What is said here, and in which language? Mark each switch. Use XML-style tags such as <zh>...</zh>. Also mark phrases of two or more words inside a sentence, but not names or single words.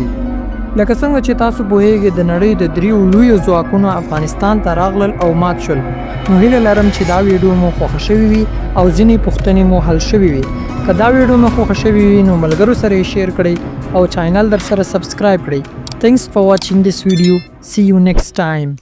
<ps>لکه څنګه چې تاسو پوهیږئ د نړۍ د 3 لویو ځواکونو افغانستان ته راغلل او مات شول. نو هیله لرم چې دا ویډیو مو خوښه شوې وي او ځینې پوښتنې مو حل شوې وي. که دا ویډیو مو خوښه شوې وي نو ملګرو سره یې شیر کړئ او چینل در سره سبسکرایب کړئ.</ps> <en>Thanks for watching this video. See you next time.</en>